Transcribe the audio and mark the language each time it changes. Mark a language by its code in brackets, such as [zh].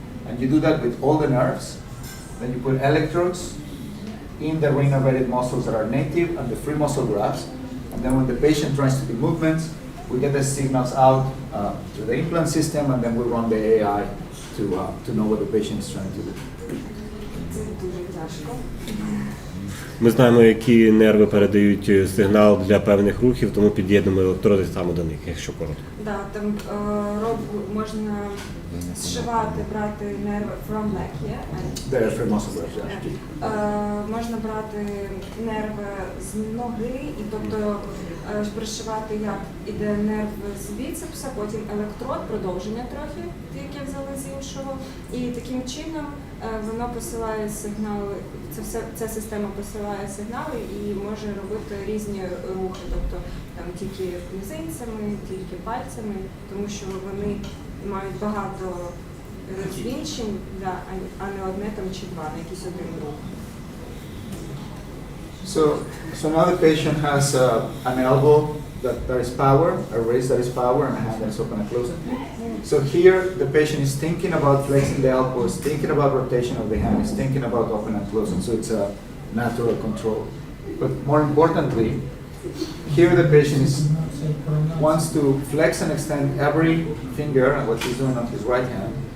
[en] And you do that with all the nerves. Then you put electrodes in the reinnervated muscles that are native and the free muscle grafts. And then when the patient tries to do movements, we get the signals out to the implant system, and then we run the AI to know what the patient is trying to do. [uk] Це дуже тяжко. Ми знаємо, які нерви передають сигнал для певних рухів, тому під'єднуємо електроди саме до них, якщо коротко. Да, там можна зшивати, брати нерви [en] from leg, yeah? The free muscle grafts, yeah. [uk] Можна брати нерви з ноги, і тобто пришивати, як іде нерв з біцепса, потім електрод, продовження трохи, яке взяли з іншого. І таким чином воно посилає сигнали, ця система посилає сигнали і може робити різні рухи, тобто там тільки мізинцями, тільки пальцями, тому що вони мають багато розвінчень, а не одне там чи два, на якийсь один рух. [en] So now the patient has an elbow that is power, a wrist that is power, and a hand that is open and closing. So here the patient is thinking about flexing the elbows, thinking about rotation of the hand, is thinking about open and closing. So it's a natural control. But more importantly, here the patient wants to flex and extend every finger, and what he's doing on his right hand.